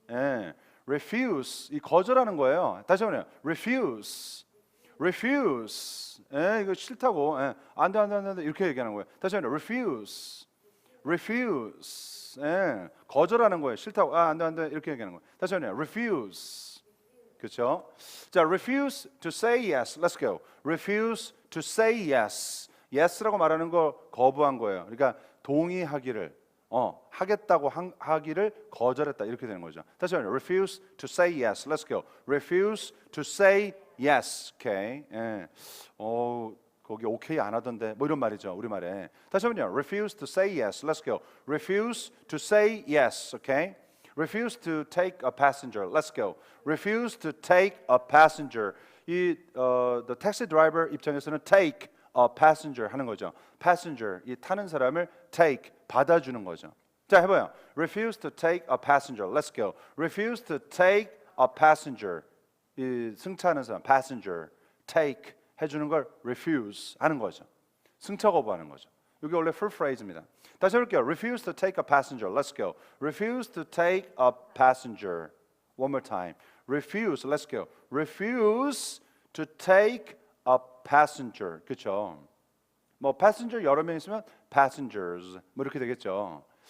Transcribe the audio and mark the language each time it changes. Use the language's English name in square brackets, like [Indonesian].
[Korean] 예, refuse 이 거절하는 거예요. 다시 한번요. [English] refuse, refuse. [Korean] 예, 이거 싫다고. 예, 안 돼 이렇게 얘기하는 거예요. 다시 한번 refuse, refuse. 예, 거절하는 거예요. 싫다고. 안 돼 이렇게 얘기하는 거예요. 다시 한번 refuse. 그렇죠? 자, [English] refuse to say yes. Let's go. refuse to say yes. [Korean] yes라고 말하는 거 거부한 거예요. 그러니까 동의하기를 하겠다고 하기를 거절했다 이렇게 되는 거죠. 다시 한번 [English] refuse to say yes. Let's go. refuse to say yes. Okay. [Korean] 예. 거기 오케이 안 하던데 뭐 이런 말이죠. 우리말에. 다시 한번요. [English] refuse to say yes. Let's go. refuse to say yes. Okay. refuse to take a passenger. Let's go. refuse to take a passenger. the taxi driver [Korean] 입장에서는 [English] take a passenger [Korean] 하는 거죠. passenger 이 타는 사람을 take 받아주는 거죠. 자, 해봐요. [English] refuse to take a passenger. Let's go. refuse to take a passenger. [Korean] 이 승차하는 사람 passenger take 해주는 걸 refuse 하는 거죠. 승차 거부하는 거죠. 이게 원래 full phrase입니다. 다시 해볼게요. [English] refuse to take a passenger. Let's go. refuse to take a passenger. One more time. refuse. Let's go. refuse to take a passenger. [Korean] 그렇죠? 뭐 passenger 여러 명 있으면 passengers 뭐 이렇게 되겠죠.